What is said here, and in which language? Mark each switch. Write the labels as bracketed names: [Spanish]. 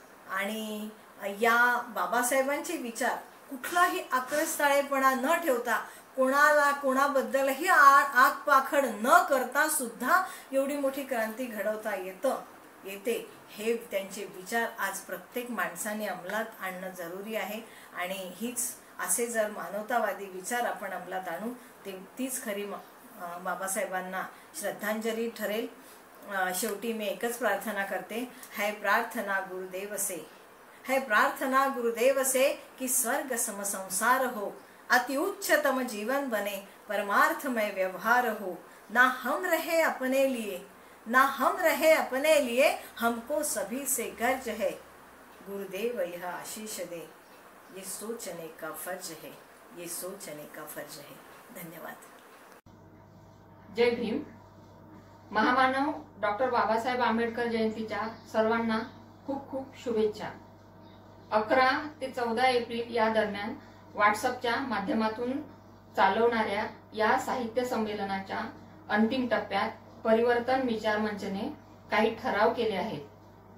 [Marathi] आणि या बाबासाहेबांचे विचार कुठलाही आक्रस्ताळेपणा न ठेवता, कोणाबद्दलही आगपाखड न करता सुद्धा एवढी मोठी क्रांती घडवता येते. हे त्यांचे विचार आज प्रत्येक माणसाने अंमलात आणणं जरुरी आहे. आणि असे जर मानवतावादी विचार आपण अंमलात आणू, तीच खरी बाबासाहेबांना श्रद्धांजली ठरेल. शेवटी मी एकच प्रार्थना करते, [Hindi] है प्रार्थना गुरुदेव से, है प्रार्थना गुरुदेव से कि स्वर्ग सम संसार हो, अति उच्चतम जीवन बने, परमार्थमय व्यवहार हो. ना हम रहे अपने लिए, ना हम रहे अपने लिए, हमको सभी से गर्ज है. गुरुदेव यह आशीष दे, ये सोचने का फर्ज है, ये सोचने का फर्ज है. [Marathi] धन्यवाद. जय भीम. महामानव डॉक्टर बाबासाहेब आंबेडकर जयंतीच्या सर्वांना खूप खूप शुभेच्छा. 11 ते 14 एप्रिल या दरम्यान व्हॉट्सअपच्या माध्यमातून चालवणाऱ्या या साहित्य संमेलनाच्या अंतिम टप्प्यात परिवर्तन विचार मंचने काही ठराव केले आहेत.